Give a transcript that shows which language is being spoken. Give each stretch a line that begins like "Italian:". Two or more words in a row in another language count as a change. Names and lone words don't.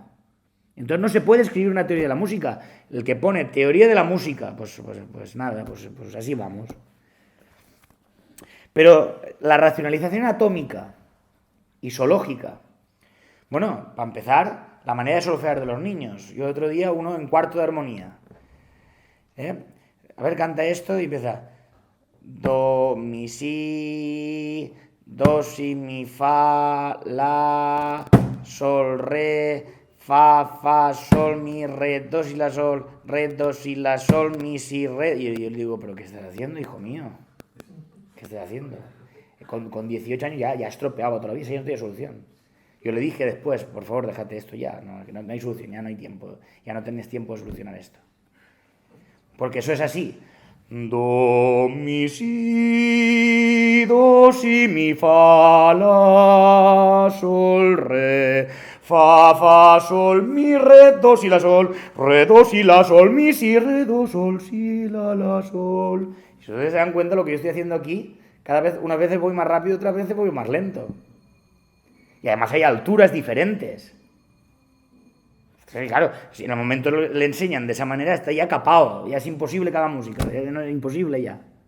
Spanish: Entonces no se puede escribir una teoría de la música. El que pone teoría de la música, pues nada, pues así vamos. Pero la racionalización atómica, isológica, bueno, para empezar, la manera de solfear de los niños. Yo otro día, uno en cuarto de armonía. A ver, canta esto y empieza. Do, mi, si, do, si, mi, fa, la, sol, re, fa, sol, mi, re, do, si, la, sol, re, do, si, la, sol, mi, si, re. Y yo le digo, ¿pero qué estás haciendo, hijo mío? ¿Qué estás haciendo? Con 18 años ya estropeaba todavía, ya no tiene solución. Yo le dije después, por favor, déjate esto ya, no hay solución, ya no hay tiempo, ya no tenés tiempo de solucionar esto. Porque eso es así. Do, mi, si, do, si, mi, fa, la, sol, re, fa, sol, mi, re, do, si, la, sol, re, do, si, la, sol, mi, si, re, do, sol, si, la, sol. Y si ustedes se dan cuenta de lo que yo estoy haciendo aquí, unas veces voy más rápido, otras veces voy más lento. Y además hay alturas diferentes. Claro, si en el momento le enseñan de esa manera, está ya capado, ya es imposible cada música, no es imposible ya.